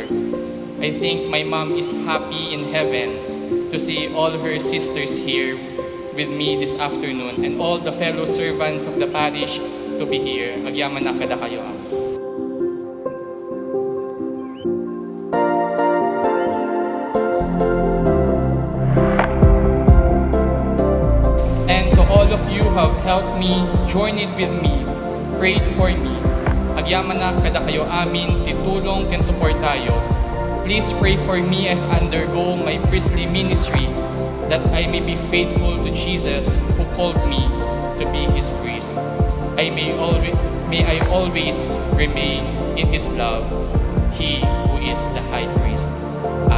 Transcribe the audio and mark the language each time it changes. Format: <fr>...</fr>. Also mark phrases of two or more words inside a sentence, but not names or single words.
<en>I think my mom is happy in heaven to see all her sisters here with me this afternoon, and all the fellow servants of the parish to be here.</en> <ilo>Agyaman na kada kayo.</ilo> <en>All of you have helped me, journeyed with me, prayed for me.</en> <ilo>Agyaman na kada kayo amin, titulong ken support tayo.</ilo> <en>Please pray for me as undergo my priestly ministry, that I may be faithful to Jesus who called me to be His priest. May I always remain in His love, He who is the high priest.</en>